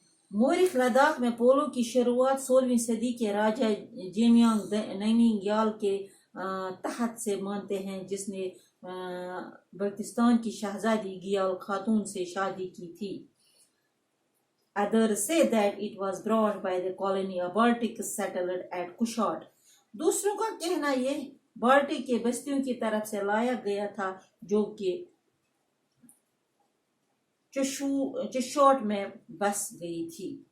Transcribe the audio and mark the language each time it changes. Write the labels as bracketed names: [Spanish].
[Urdu] مورخ لداخ میں پولو کی شروعات 16ویں صدی کے راجہ جیمیانگ نینگیال کے تحت سے مانتے ہیں، جس نے بلتستان کی شہزادی گیال خاتون سے شادی کی تھی. [English] Others say that it was brought by the colony of Baltic settled at Kushat. [Urdu] دوسروں کا کہنا یہ بالٹک کے بستیوں کی طرف سے لایا گیا تھا، جو کہ چشوٹ میں بس گئی تھی.